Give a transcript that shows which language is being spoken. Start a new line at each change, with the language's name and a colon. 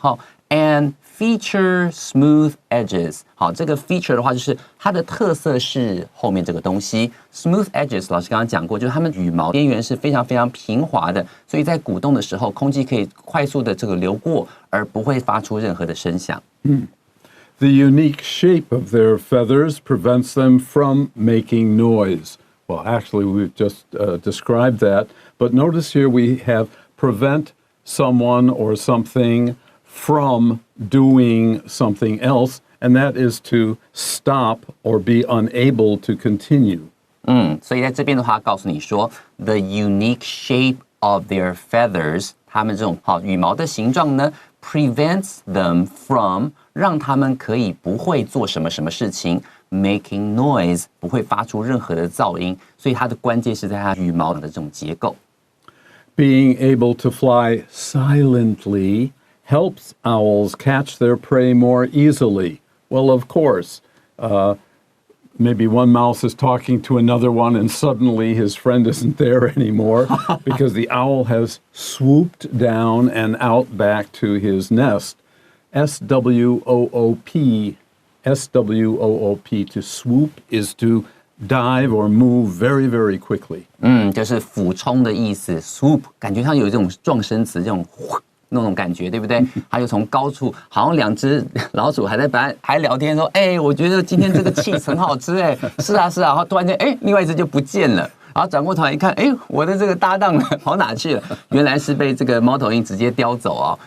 Chinese: 好 ，
English: and feature smooth edges，
Chinese: 好，这个 feature 的话就是它的特色是后面这个东西。
English: smooth edges，
Chinese: 老师刚刚讲过，就是它们羽毛边缘是非常非常平滑的，所以在鼓动的时候，空气可以快速的这个流过，而不会发出任何的声响。
English: The unique shape of their feathers prevents them from making noise. Well, actually, we've just described that, but notice here we have prevent someone or something from doing something else, and that is to stop or be unable to continue.
Chinese: 所以在这边的话，告诉你说 ，
English: the unique shape of their feathers，
Chinese: 它们这种羽毛的形状呢 ，
English: prevents them from
Chinese: 让他们可以不会做什么事情 ，
English: making noise
Chinese: 不会发出任何的噪音，所以它的关键是在它羽毛的这种结构。
English: Being able to fly silently helps owls catch their prey more easily. Well, of course, maybe one mouse is talking to another one and suddenly his friend isn't there anymore because the owl has swooped down and out back to his nest. SWOOP, to swoop is to dive or move very, very quickly.
Chinese: 就是俯冲的意思 ，swoop 感觉上有这种撞声词，这种那种感觉，对不对？还有从高处，好像两只老鼠还聊天说，我觉得今天这个 cheese 很好吃，是啊，然后突然间，另外一只就不见了。然后转过头来一看，我的这个搭档跑哪去了？原来是被这个猫头鹰直接叼走哦。